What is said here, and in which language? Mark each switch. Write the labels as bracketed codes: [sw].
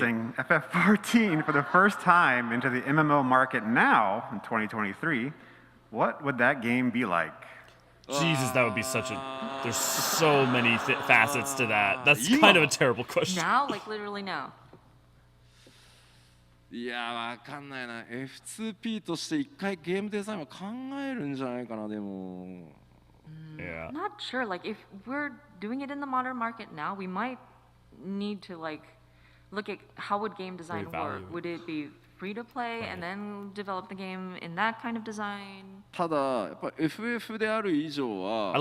[en] releasing FF14 for the first time into the MMO market now in 2023, what would that game be like? Jesus, that would be such a. There's so many facets to that. That's kind of a terrible question. now, like literally now. [ja] いやわかんないな。 F2P として一回ゲームデザインは考えるんじゃないかな。でも [en] Yeah. Not sure. Like if we're doing it in the modern market now, we might need to like look at how would game design work. Reevaluate. Would it be free to play and then develop the game in that kind of design? [ja] ただやっぱ FF である以上は